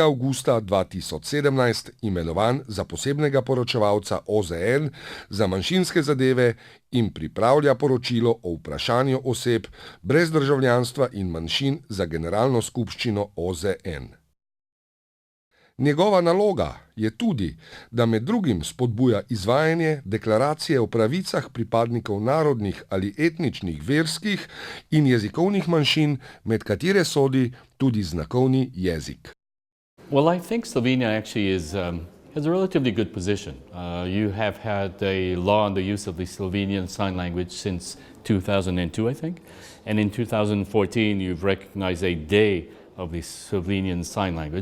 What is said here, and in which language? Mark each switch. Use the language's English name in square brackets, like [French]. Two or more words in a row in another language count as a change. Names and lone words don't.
[Slovenian] avgusta 2017 imenovan za posebnega poročevalca OZN za manjšinske zadeve in pripravlja poročilo o vprašanju oseb brez državljanstva in manjšin za Generalno skupščino OZN. Njegova naloga je tudi, da med drugim spodbuja izvajanje deklaracije o pravicah pripadnikov narodnih ali etničnih, verskih in jezikovnih manjšin, med katere sodi tudi znakovni jezik. [English] Well, I think Slovenia actually has a relatively good position. You have had a law on the use of the Slovenian Sign Language since 2002, I think. And in 2014, you've recognized a day of the Slovenian Sign Language.